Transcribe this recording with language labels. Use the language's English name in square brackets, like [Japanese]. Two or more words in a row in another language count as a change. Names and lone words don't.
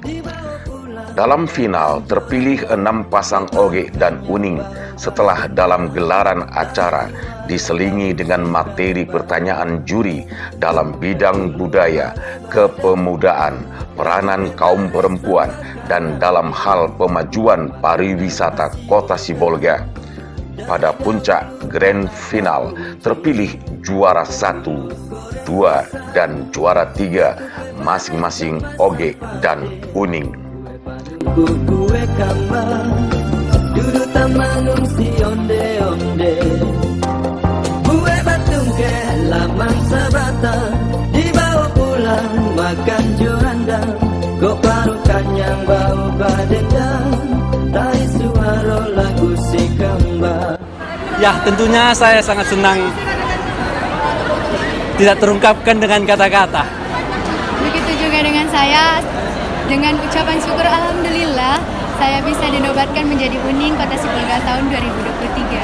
[Indonesian] Dalam final terpilih 6 pasang Oge dan Uning setelah dalam gelaran acara diselingi dengan materi pertanyaan juri dalam bidang budaya, kepemudaan, peranan kaum perempuan, dan dalam hal pemajuan pariwisata Kota Sibolga. Pada puncak [English] grand final [Indonesian] terpilih juara 1, 2, dan juara 3 masing-masing Oge dan Uning. [Minangkabau] Kue kamba duduk tamanung si onde-onde, kue batung ke lamang sabata, dibawa pulang makan juranda, kok parukan yang bau badendang, tai suara lagu si kamba. [Indonesian] Ya, tentunya saya sangat senang tidak terungkapkan dengan kata-kata. Begitu juga dengan saya. Dengan ucapan syukur alhamdulillah saya bisa dinobatkan menjadi Uning Kota Sibolga tahun 2023.